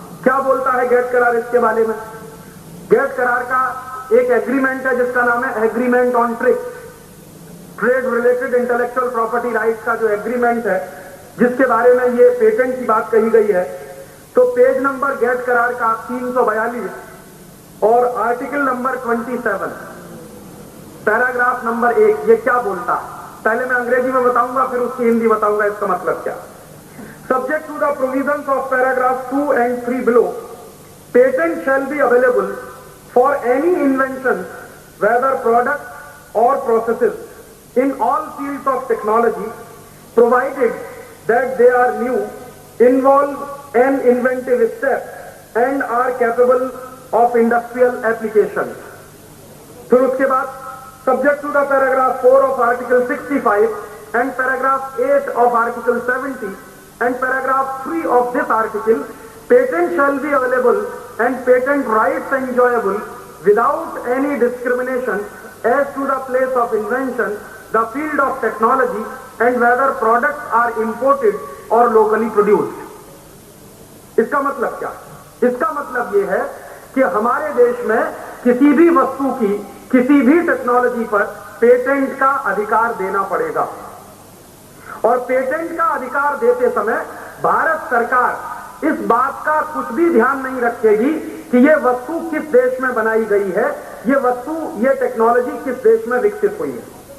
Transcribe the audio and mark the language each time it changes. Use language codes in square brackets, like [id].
[hi] क्या बोलता है गैट करार इसके बारे में? गैट करार का एक एग्रीमेंट है जिसका नाम है agreement on trade related intellectual property rights का जो एग्रीमेंट है, जिसके बारे में ये पेटेंट की बात कही गई है। तो पेज नंबर गैट करार का 342 और आर्टिकल नंबर 27 पैराग्राफ नंबर 1 ये क्या बोलता है? पहले मैं अंग्रेजी में बताऊंगा, फिर उसकी हिंदी बताऊंगा इसका मतलब क्या। [en] Subject to the provisions of paragraph 2 and 3 below, patent shall be available for any invention, whether products or processes, in all fields of technology, provided that they are new, involve an inventive step, and are capable of industrial application. [hi] फिर उसके बाद [en] subject to the paragraph 4 of article 65 and paragraph 8 of article 70 and paragraph 3 of this article, patent shall be available and patent rights enjoyable without any discrimination as to the place of invention, the field of technology, and whether products are imported or locally produced. [hi] इसका मतलब क्या? इसका मतलब ये है कि हमारे देश में किसी भी वस्तु की किसी भी टेक्नोलॉजी पर पेटेंट का अधिकार देना पड़ेगा, और पेटेंट का अधिकार देते समय भारत सरकार इस बात का कुछ भी ध्यान नहीं रखेगी कि ये वस्तु किस देश में बनाई गई है, ये वस्तु, ये टेक्नोलॉजी किस देश में विकसित हुई है।